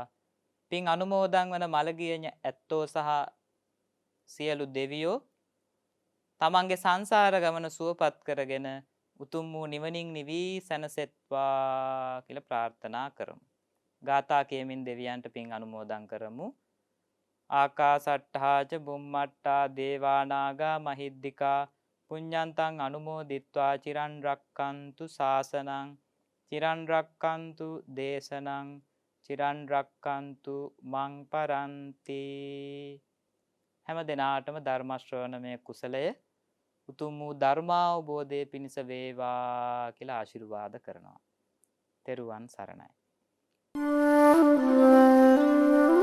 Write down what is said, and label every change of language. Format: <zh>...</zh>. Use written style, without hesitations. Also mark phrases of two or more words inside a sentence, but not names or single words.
<si>පින් අනුමෝදන් වන මළගිය ඇත්තෝ සහ සියලු දෙවියෝ තමන්ගේ සංසාර ගමන සුවපත් කරගෙන උතුම් වූ නිවනින් නිවී සැනසෙත්වා කියලා ප්‍රාර්ථනා කරමු. ගාථා කියමින් දෙවියන්ට පින් අනුමෝදන් කරමු.</si> <pi>ආකාසට්ඨා ච බුම්මට්ඨා දේවා නාග මහිද්దికා පුඤ්ඤන්තං අනුමෝදිත්වා චිරන් රක්칸තු ශාසනං චිරන් රක්칸තු දේශනං චිරන් රක්칸තු මං පරන්ති.</pi> <si>හැම දිනාටම ධර්ම ශ්‍රවණමය කුසලය උතුම් වූ ධර්මාවබෝධය පිණිස වේවා කියලා ආශිර්වාද කරනවා. තෙරුවන් සරණයි.</si>